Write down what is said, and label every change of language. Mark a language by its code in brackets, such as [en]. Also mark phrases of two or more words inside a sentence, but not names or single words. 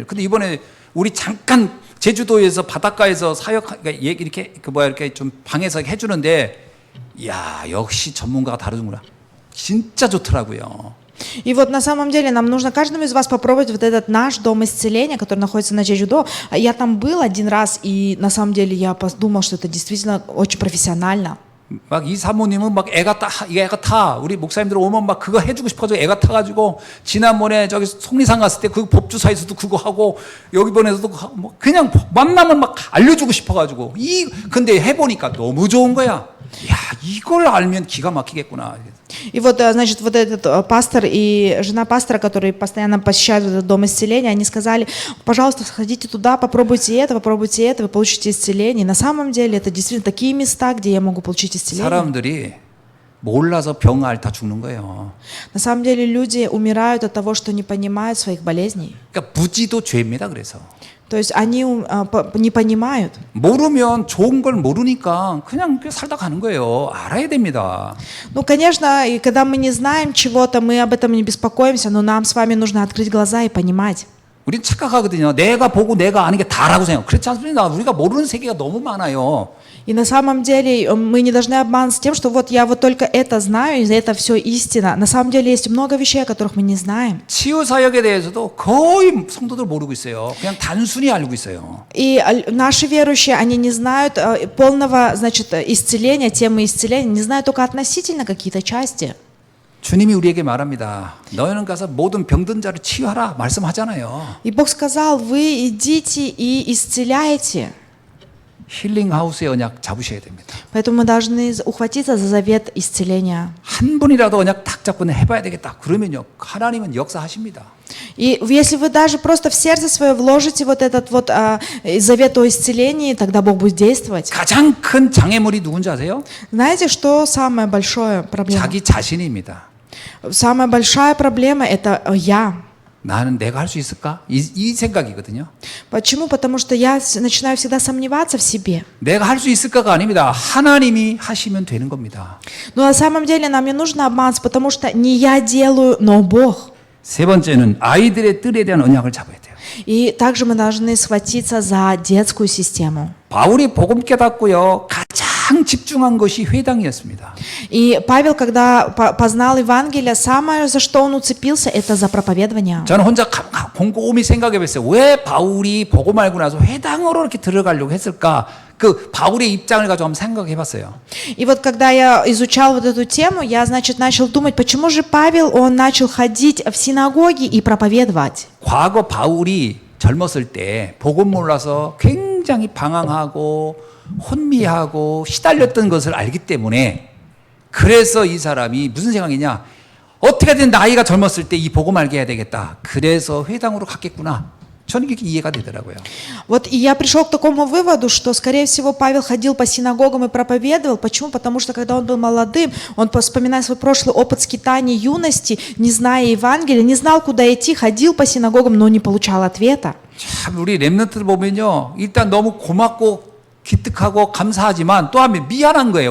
[ko] 근데 이번에 우리 잠깐 제주도에서 바닷가에서 사역 이렇게 이렇게 좀 방에서 해주는데, 야, 역시 전문가가 다르구나. 진짜 좋더라고요. [ru] И вот на самом деле нам нужно каждому из вас попробовать вот этот наш дом исцеления, который находится на Чеджудо. Я там был один раз, и на самом деле я подумал, что это действительно очень профессионально. [ko] 막 이 사모님은 막 애가 타. 우리 목사님들 오면 막 그거 해주고 싶어서 애가 타가지고 지난번에 저기 속리산 갔을 때 그 법주사에서도 그거 하고 여기 번에서도 뭐 그냥 만나면 막 알려주고 싶어가지고 근데 해보니까 너무 좋은 거야. 야, 이걸 알면 기가 막히겠구나. [ru] И вот, значит, вот этот пастор и жена пастора, которые постоянно посещают этот дом исцеления, они сказали, пожалуйста, сходите туда, попробуйте это, вы получите исцеление. И на самом деле это действительно такие места, где я могу получить исцеление. [ko] 사람들이 몰라서 병 앓다 죽는 거예요. [ru] На самом деле люди умирают от того, что не понимают своих болезней. [ko] 그러니까 무지도 죄입니다. 그래서 [ru] То есть они не понимают. [ko] 모르면 좋은 걸 모르니까 그냥 살다 가는 거예요. 알아야 됩니다. [ru] Ну, конечно, и когда мы не знаем чего-то, мы об этом не беспокоимся, но нам с вами нужно открыть глаза и понимать. [ko] 우린 착각하거든요. 내가 보고 내가 아는 게 다라고 생각. 그렇지 않습니다. 우리가 모르는 세계가 너무 많아요. [ru] И на самом деле мы не должны обманываться тем, что вот я вот только это знаю, и это все истина. На самом деле есть много вещей, о которых мы не знаем. [ko] 치유 사역에 대해서도 거의 성도들 모르고 있어요. 그냥 단순히 알고 있어요. [ru] И наши верующие, они не знают полного, значит, исцеления, темы исцеления, не знают только относительно какие-то части. [ko] 주님이 우리에게 말합니다. 너희는 가서 모든 병든 자를 치유하라 말씀하잖아요. [ru] И Бог сказал, вы идите и исцеляйте. [ko] 힐링하우스의 언약 잡으셔야 됩니다. [ru] Поэтому мы должны ухватиться за завет исцеления. [ko] 한 분이라도 언약 딱 잡고 해봐야 되겠다. 그러면요, 하나님은 역사하십니다. [ru] И если вы даже просто в сердце свое вложите вот этот вот завет о исцелении, тогда Бог будет действовать. [ko] 가장 큰 장애물이 누군지 아세요? [ru] Знаете, что самая большая проблема? [ko] 자기 자신입니다. [ru] Самая большая проблема – это я. [ko] 나는 내가 할 수 있을까? 이 생각이거든요. [ru] Почему? Потому что я начинаю всегда сомневаться в себе. [ko] 내가 할 수 있을까가 아닙니다. 하나님이 하시면 되는 겁니다. [ru] Но на самом деле нам не нужно обманываться, потому что не я делаю, но Бог. [ko] 세 번째는 아이들의 뜰에 대한 언약을 잡아야 돼요. [ru] И также мы должны схватиться за детскую систему. [ko] 바울이 복음 깨닫고요, 가장 집중한 것이 회당이었습니다. [ru] И Павел, когда познал Евангелие, самое, за что он уцепился, это за проповедование. [ko] 저는 혼자 곰곰이 생각해봤어요. 왜 바울이 복음 알고 나서 회당으로 이렇게 들어가려고 했을까? 그 바울의 입장을 가지고 한번 생각해봤어요. [ru] И вот когда я изучал вот эту тему, я, значит, начал думать, почему же Павел, он начал ходить в синагоги и проповедовать. [ko] 과거 바울이 젊었을 때 복음 몰라서 굉장히 방황하고 혼미하고 시달렸던 것을 알기 때문에 그래서 이 사람이 무슨 생각이냐? 어떻게든 나이가 젊었을 때 이 복음 알게 해야 되겠다. 그래서 회당으로 갔겠구나. 저는 이게 이해가 되더라고요. [ru] Вот и я пришел к такому выводу, что, скорее всего, Павел ходил по синагогам и проповедовал. Почему? Потому что, когда он был молодым, он, вспоминая свой прошлый опыт скитаний юности, не зная Евангелия, не знал, куда идти, ходил по синагогам, но не получал ответа. [ko] 참 우리 렘넌트들 보면요, 일단 너무 고맙고 기특하고 감사하지만 또 하면 미안한 거예요.